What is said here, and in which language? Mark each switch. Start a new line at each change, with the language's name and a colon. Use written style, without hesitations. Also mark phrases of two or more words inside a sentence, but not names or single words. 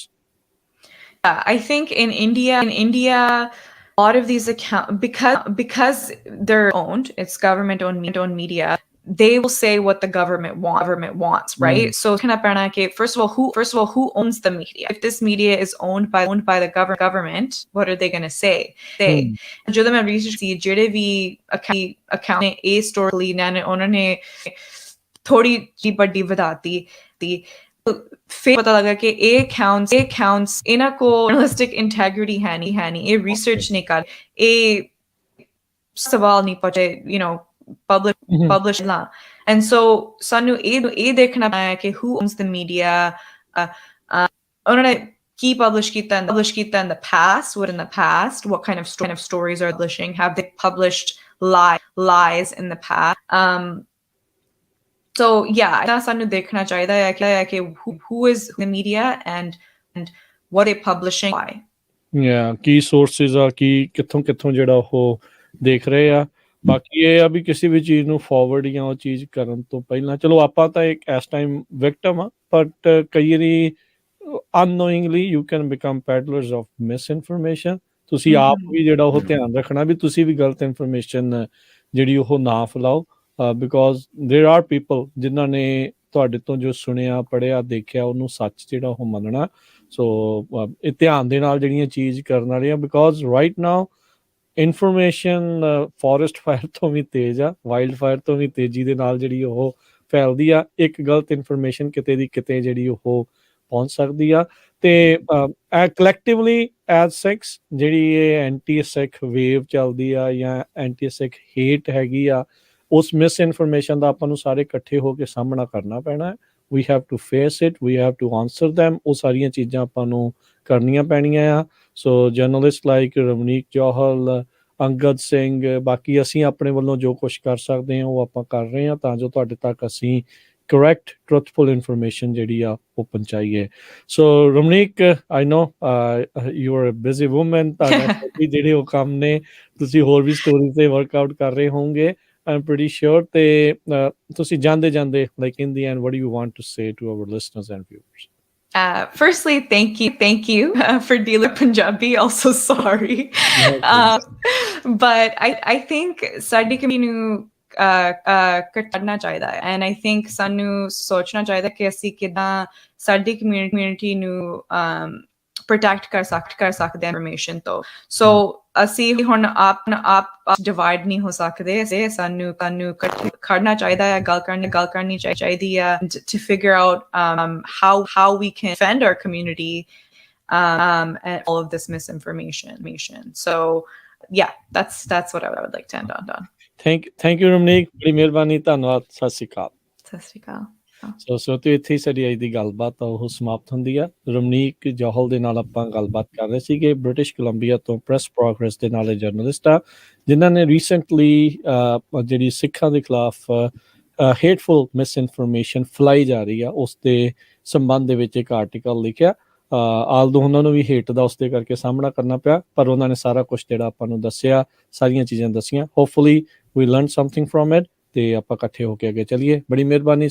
English: I think in India, a lot of these accounts, because they're owned, it's government owned media, they will say what the government wants, right? So first of all, who owns the media? If this media is owned by the government, what are they going to say?
Punjabi: ਜਦੋਂ ਮੈਂ research ਸੀ ਜਿਹੜੇ ਵੀ account ਨੇ ਇਹ story ਨੇ ਉਹਨਾਂ ਨੇ ਥੋੜੀ ਜਿਹੀ ਵੱਡੀ ਵਧਾਤੀ ਫਿਰ ਪਤਾ ਲੱਗਾ ਕਿ ਇਹ accounts ਇਹਨਾਂ ਕੋਲ
English: journalistic integrity
Punjabi: ਹੈ ਨਹੀਂ ਇਹ research ਨਹੀਂ ਕਰ ਇਹ ਸਵਾਲ ਨਹੀਂ ਪੁੱਛੇ publish la.
English: And so
Punjabi: ਸਾਨੂੰ ਇਹ ਦੇਖਣਾ ਹੈ ਕਿ
English: who owns the media
Punjabi: ਉਹਨਾਂ ਨੇ ਕੀ publish ਕੀਤਾ
English: in the past, what kind of stories are publishing, have they published lies in the past, so yeah
Punjabi: ਤਾਂ ਸਾਨੂੰ ਦੇਖਣਾ ਚਾਹੀਦਾ ਹੈ ਕਿ
English: who is the media and what they publishing, why
Punjabi: ਕੀ sources ਆ ਕੀ ਕਿੱਥੋਂ ਜਿਹੜਾ ਉਹ ਦੇਖ ਰਹੇ ਆ ਬਾਕੀ ਇਹ ਆ ਵੀ ਕਿਸੇ ਵੀ ਚੀਜ਼ ਨੂੰ ਫਾਰਵਰਡ ਜਾਂ ਉਹ ਚੀਜ਼ ਕਰਨ ਤੋਂ ਪਹਿਲਾਂ ਚਲੋ ਆਪਾਂ ਤਾਂ ਇੱਕ ਇਸ
English: time victim
Punjabi: ਆ ਬਟ ਕਈ ਵਾਰੀ
English: unknowingly you can become peddlers of misinformation
Punjabi: ਤੁਸੀਂ ਆਪ ਵੀ ਜਿਹੜਾ ਉਹ ਧਿਆਨ ਰੱਖਣਾ ਵੀ ਤੁਸੀਂ ਵੀ ਗਲਤ ਇਨਫੋਰਮੇਸ਼ਨ ਜਿਹੜੀ ਉਹ ਨਾ ਫੈਲਾਓ ਬਿਕੋਜ਼
English: there are people
Punjabi: ਜਿਨ੍ਹਾਂ ਨੇ ਤੁਹਾਡੇ ਤੋਂ ਜੋ ਸੁਣਿਆ ਪੜ੍ਹਿਆ ਦੇਖਿਆ ਉਹਨੂੰ ਸੱਚ ਜਿਹੜਾ ਉਹ ਮੰਨਣਾ ਸੋ ਇਹ ਧਿਆਨ ਦੇ ਨਾਲ ਜਿਹੜੀਆਂ ਚੀਜ਼ ਕਰਨ ਵਾਲੀਆਂ
English: because right now information forest fire
Punjabi: ਤੋਂ ਵੀ ਤੇਜ਼ ਆ
English: wild fire
Punjabi: ਤੋਂ ਵੀ ਤੇਜ਼ੀ ਦੇ ਨਾਲ ਜਿਹੜੀ ਉਹ ਫੈਲਦੀ ਆ ਇੱਕ ਗਲਤ ਇਨਫੋਰਮੇਸ਼ਨ ਕਿਤੇ ਦੀ ਕਿਤੇ ਜਿਹੜੀ ਉਹ ਪਹੁੰਚ ਸਕਦੀ ਆ ਤੇ
English: collectively as Sikhs
Punjabi: ਜਿਹੜੀ ਇਹ
English: anti Sikh wave
Punjabi: ਚੱਲਦੀ ਆ ਜਾਂ
English: anti Sikh hate
Punjabi: ਹੈਗੀ ਆ ਉਸ ਮਿਸ ਇਨਫੋਰਮੇਸ਼ਨ ਦਾ ਆਪਾਂ ਨੂੰ ਸਾਰੇ ਇਕੱਠੇ ਹੋ ਕੇ ਸਾਹਮਣਾ ਕਰਨਾ ਪੈਣਾ
English: we have to face it, we have to answer them
Punjabi: ਉਹ ਸਾਰੀਆਂ ਚੀਜ਼ਾਂ ਆਪਾਂ ਨੂੰ ਕਰਨੀਆਂ ਪੈਣੀਆਂ ਆ
English: so journalist like
Punjabi: ਰਮਨੀਕ ਜੋਹਲ ਅੰਗਦ ਸਿੰਘ ਬਾਕੀ ਅਸੀਂ ਆਪਣੇ ਵੱਲੋਂ ਜੋ ਕੁਛ ਕਰ ਸਕਦੇ ਹਾਂ ਉਹ ਆਪਾਂ ਕਰ ਰਹੇ ਹਾਂ ਤਾਂ ਜੋ ਤੁਹਾਡੇ ਤੱਕ ਅਸੀਂ
English: correct truthful information
Punjabi: ਜਿਹੜੀ ਆ ਉਹ ਪਹੁੰਚਾਈਏ ਸੋ ਰਮਨੀਕ
English: I know you are a busy woman
Punjabi: ਤੁਹਾਡੇ ਜਿਹੜੇ ਉਹ ਕੰਮ ਨੇ ਤੁਸੀਂ ਹੋਰ ਵੀ ਸਟੋਰੀ ਤੇ ਵਰਕਆਊਟ ਕਰ ਰਹੇ ਹੋਵੋਗੇ
English: I'm pretty sure
Punjabi: ਤੇ ਤੁਸੀਂ ਜਾਂਦੇ
English: like in the end what do you want to say to our listeners and viewers? Firstly, thank you for dealing with Punjabi. Also sorry, but I think
Punjabi: ਸਾਡੀ community ਨੂੰ ਕਰਨਾ ਚਾਹੀਦਾ ਹੈ
English: and I think
Punjabi: ਸਾਨੂੰ ਸੋਚਣਾ ਚਾਹੀਦਾ ਕਿ ਅਸੀਂ ਕਿੱਦਾਂ ਸਾਡੀ community ਨੂੰ protect ਕਰ ਸਕਦੇ ਇਨਫੋਰਮੇਸ਼ਨ ਤੋਂ ਸੋ ਅਸੀਂ ਹੁਣ ਆਪ ਡਿਵਾਈਡ ਨਹੀਂ ਹੋ ਸਕਦੇ ਸਾਨੂੰ ਖੜਨਾ ਚਾਹੀਦਾ ਹੈ ਗੱਲ ਕਰਨੀ ਚਾਹੀਦੀ ਹੈ
English: to figure out how we can defend our community and all of this misinformation so yeah that's what I would like to end on. Thank you
Punjabi: ਰਮਨੀਕ ਬੜੀ ਮਿਹਰਬਾਨੀ ਧੰਨਵਾਦ ਸਤਿ ਸ਼੍ਰੀ ਅਕਾਲ ਸੋ ਤੇ ਇੱਥੇ ਹੀ ਸਾਡੀ ਅੱਜ ਦੀ ਗੱਲਬਾਤ ਉਹ ਸਮਾਪਤ ਹੁੰਦੀ ਆ ਰਮਨੀਕ ਜੋਹਲ ਦੇ ਨਾਲ ਆਪਾਂ ਗੱਲਬਾਤ ਕਰ ਰਹੇ ਸੀਗੇ ਬ੍ਰਿਟਿਸ਼ ਕੋਲੰਬੀਆ ਤੋਂ ਪ੍ਰੈਸ ਪ੍ਰੋਗਰੈਸ ਦੇ ਨਾਲ ਜਰਨਲਿਸਟ ਆ ਜਿਨ੍ਹਾਂ ਨੇ ਰੀਸੈਂਟਲੀ ਜਿਹੜੀ ਸਿੱਖਾਂ ਦੇ ਖਿਲਾਫ
English: hateful misinformation
Punjabi: ਫੈਲਾਈ ਜਾ ਰਹੀ ਆ ਉਸ ਦੇ ਸੰਬੰਧ ਦੇ ਵਿੱਚ ਇੱਕ ਆਰਟੀਕਲ ਲਿਖਿਆ ਆਲਦੋ ਉਹਨਾਂ ਨੂੰ ਵੀ ਹੇਟ ਦਾ ਉਸਦੇ ਕਰਕੇ ਸਾਹਮਣਾ ਕਰਨਾ ਪਿਆ ਪਰ ਉਹਨਾਂ ਨੇ ਸਾਰਾ ਕੁਛ ਜਿਹੜਾ ਆਪਾਂ ਨੂੰ ਦੱਸਿਆ ਸਾਰੀਆਂ ਚੀਜ਼ਾਂ ਦੱਸੀਆਂ
English: hopefully we learn something from it
Punjabi: ਤੇ ਆਪਾਂ ਇਕੱਠੇ ਹੋ ਕੇ ਅੱਗੇ ਚੱਲੀਏ ਬੜੀ ਮਿਹਰਬਾਨੀ